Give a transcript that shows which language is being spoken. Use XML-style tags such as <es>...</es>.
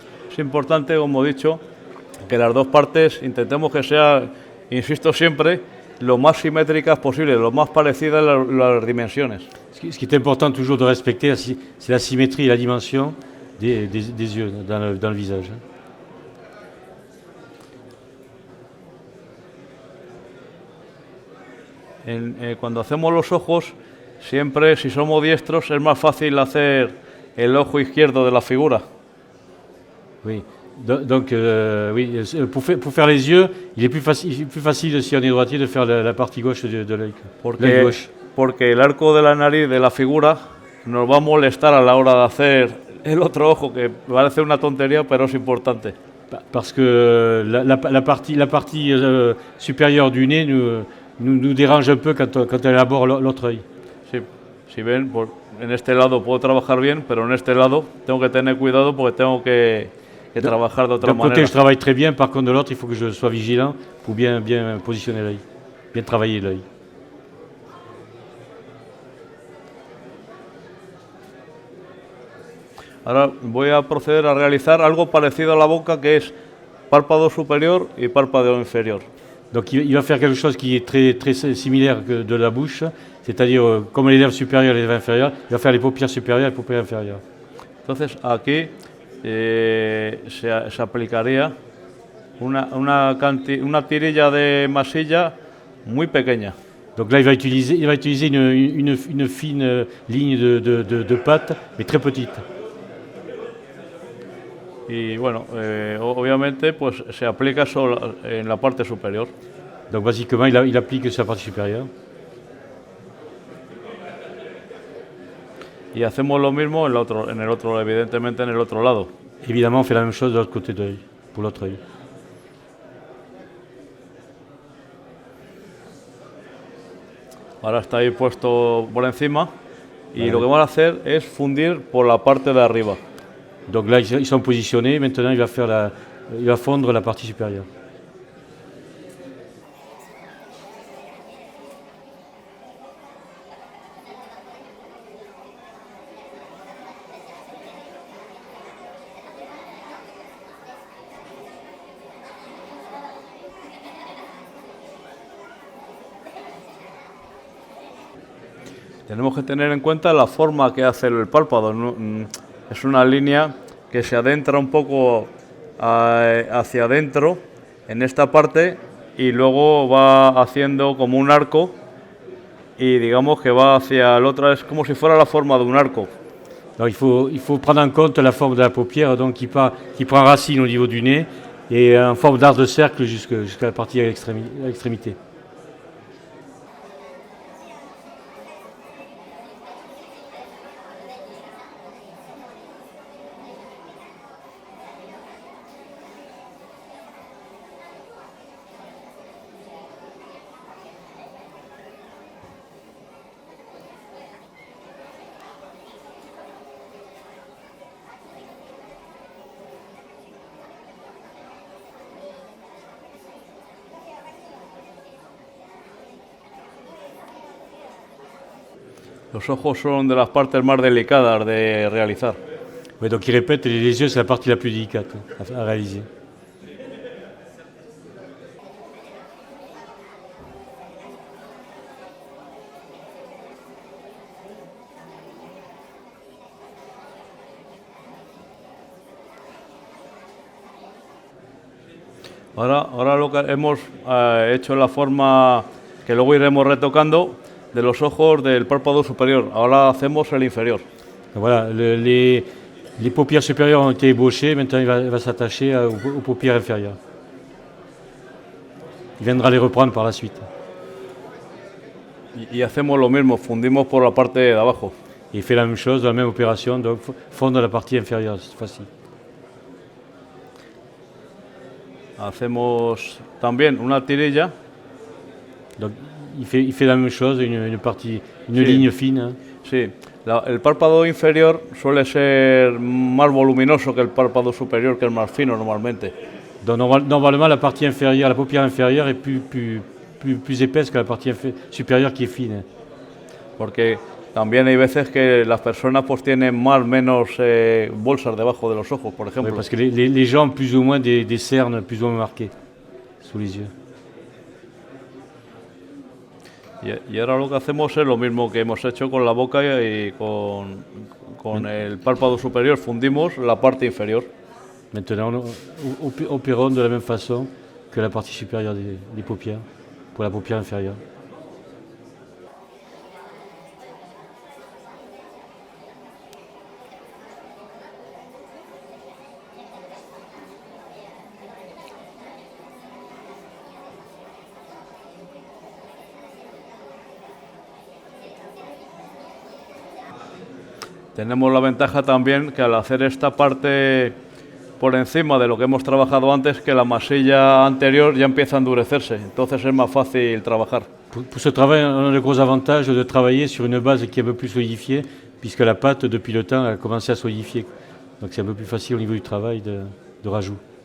<es>Es importante, como he dicho, que las dos partes intentemos que sean, insisto siempre, lo más simétricas posible, lo más parecidas las dimensiones.</es> <fr>Ce qui est important toujours de respecter, c'est la symétrie et la dimension des yeux dans le visage.</fr> <es>Cuando hacemos los ojos, siempre, si somos diestros, es más fácil hacer el ojo izquierdo de la figura.</es> <fr>Oui. Donc, oui, pour faire les yeux, il est plus facile si on est droitier de faire la partie gauche de l'œil.</fr> <es>Porque el arco de la nariz de la figura nos va a molestar a la hora de hacer el otro ojo, que parece una tontería, pero es importante.</es> <fr>Parce que la partie supérieure du nez nous dérange un peu quand on élabore l'autre œil.</fr> <es>Sí, si ven, en este lado puedo trabajar bien, pero en este lado tengo que tener cuidado porque tengo que trabajar de otra manera.</es> <fr>D'un côté, je travaille très bien, par contre, de l'autre, il faut que je sois vigilant pour bien positionner l'œil, bien travailler l'œil.</fr> <es>Ahora voy a proceder a realizar algo parecido a la boca, que es párpado superior y párpado inferior.</es> <fr>Donc il va faire quelque chose qui est très similaire que de la bouche, c'est-à-dire comme les lèvres supérieures et les lèvres inférieures, il va faire les paupières supérieures et les paupières inférieures.</fr> <es>Entonces aquí se aplicaría una tirilla de masilla muy pequeña.</es> <fr>Donc là, il va utiliser une fine ligne de pâte, mais très petite.</fr> <es>Y bueno, obviamente pues se aplica solo en la parte superior.</es> <fr>Donc basiquement, il applique sur la partie supérieure.</fr> <es>Y hacemos lo mismo en el otro, evidentemente en el otro lado.</es> <fr>Évidemment, on fait la même chose de l'autre côté de l'œil, pour l'autre œil.</fr> <es>Ahora está ahí puesto por encima y lo que vamos a hacer es fundir por la parte de arriba.</es> <fr>Donc là, ils sont positionnés. Maintenant, il va fondre la partie supérieure.</fr> <es>tenemos que tener en cuenta la forma que hace el párpado. Es una línea que se adentra un poco hacia adentro en esta parte y luego va haciendo como un arco y digamos que va hacia el otro, es como si fuera la forma de un arco.</es> <fr>Alors il faut prendre en compte la forme de la paupière donc qui prend racine au niveau du nez et en forme d'arc de cercle jusqu'à la partie à l'extrémité.</fr> <es>Los ojos son de las partes más delicadas de realizar.</es> <fr>Ouais, donc il répète, les yeux c'est la partie la plus délicate à réaliser.</fr> <es>Ahora lo que hemos hecho la forma que luego iremos retocando de los ojos del párpado superior. Ahora hacemos el inferior.</es> <fr>Voilà, les paupières supérieures ont été ébauchées, maintenant il va s'attacher aux paupières inférieures. Il viendra les reprendre par la suite.</fr> <es>Y hacemos lo mismo, fundimos por la parte de abajo.</es> <fr>Et il fait la même chose, la même opération, donc fondre la partie inférieure cette fois-ci.</fr> <es>Hacemos también una tirilla.</es> <fr>Donc il fait la même chose, une</fr> <es>Sí.</es> <fr>ligne fine. Hein.</fr> <es>Sí, el párpado inferior suele ser más voluminoso que el párpado superior, que es más fino normalmente.</es> <fr>Donc normalement la partie inférieure, la paupière inférieure est plus épaisse que la partie supérieure qui est fine.</fr> <es>Porque también hay veces que las personas pues tienen más o menos bolsas debajo de los ojos, por ejemplo.</es> <fr>Oui, parce que les gens ont plus ou moins des cernes plus ou moins marquées sous les yeux.</fr> <es>Y ahora lo que hacemos es lo mismo que hemos hecho con la boca y con el párpado superior, fundimos la parte inferior.</es> <fr>Maintenant, nous opérons de la même façon que la partie supérieure des paupières, pour la paupière inférieure.</fr> <es>Tenemos la ventaja también que al hacer esta parte por encima de lo que hemos trabajado antes, que la masilla anterior ya empieza a endurecerse, entonces es más fácil trabajar.</es> <fr>Pour ce travail, on a le gros avantage de travailler sur une base qui est un peu plus solidifiée, puisque la pâte, depuis le temps, a commencé à solidifier. Donc c'est un peu plus facile au niveau du travail de rajout.</fr>